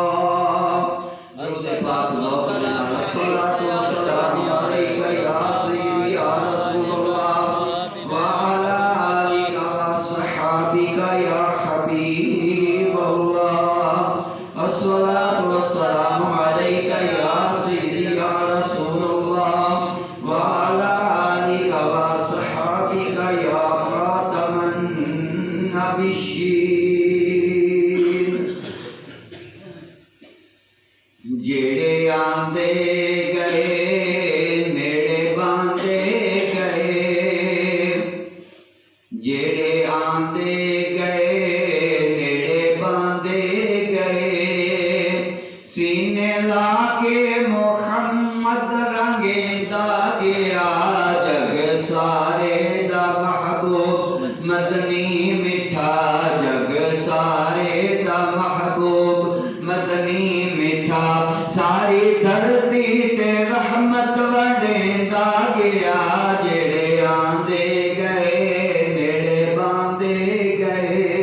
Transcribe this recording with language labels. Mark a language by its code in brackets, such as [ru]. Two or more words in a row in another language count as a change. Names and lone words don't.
[ar] الصلاة والسلام عليك يا سيدي يا رسول الله وعلى آلك وصحابك يا حبيب الله. الصلاة والسلام عليك يا سيدي يا رسول الله وعلى آلك وصحابك يا خاتم النبيين. [pa] جڑے آندے گئے نیڑے باندے گئے، جڑے آندے گئے نیڑے باندے گئے، سینے لا کے محمد رنگیندا گیا، جگ سارے دا محبوب مدنی میٹھا، جگ سارے دا محبوب مدنی میٹھا، ساری دھرتی تے رحمت وڈیندا گیا، جڑے آندے گئے نیڑے باندے گئے.